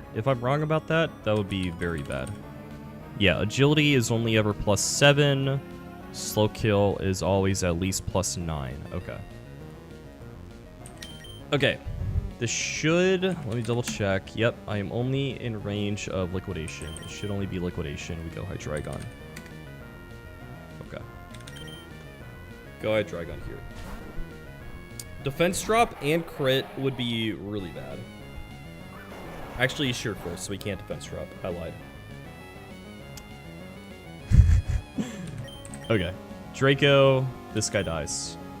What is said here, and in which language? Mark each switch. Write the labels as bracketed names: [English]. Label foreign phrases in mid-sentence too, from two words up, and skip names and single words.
[English] If I'm wrong about that, that would be very bad. Yeah, agility is only ever +7. Slow kill is always at least +9. Okay. Okay. This should... Let me double check. Yep, I am only in range of Liquidation. It should only be Liquidation. We go Hydreigon. Okay. Go Hydreigon here. Defense drop and crit would be really bad. Actually, he's Sheer Force, so he can't defense drop. I lied. Okay. Draco, this guy dies.